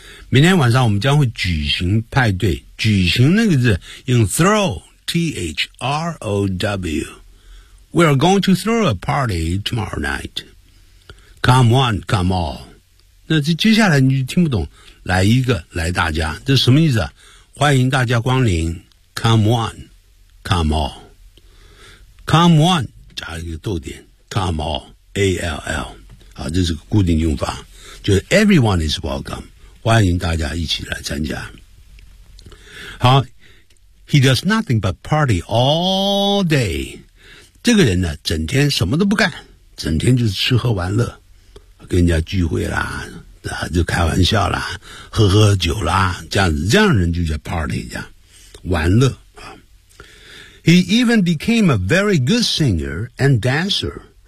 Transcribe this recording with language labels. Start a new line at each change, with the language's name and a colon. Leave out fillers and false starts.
Chinese: 明天晚上我们将会举行派对。举行那个字用 throw, T-H-R-O-W.
English: We're going to throw a party tomorrow night. Come one, come all.
Chinese: 那这接下来你就听不懂。来一个，来大家。这什么意思啊？欢迎大家光临。
English: Come one, come all. Come one,
Chinese: 加一个逗点。
English: Come all,
Chinese: A-L-L. 啊，这是个固定用法，就是
English: everyone is welcome，
Chinese: 欢迎大家一起来参加。好
English: ，he does nothing but party all day。
Chinese: 这个人呢，整天什么都不干，整天就是吃喝玩乐，跟人家聚会啦，啊，就开玩笑啦，喝酒啦，这样子，这样的人就叫 party， 这样玩乐啊。
English: He even became a very good singer and dancer。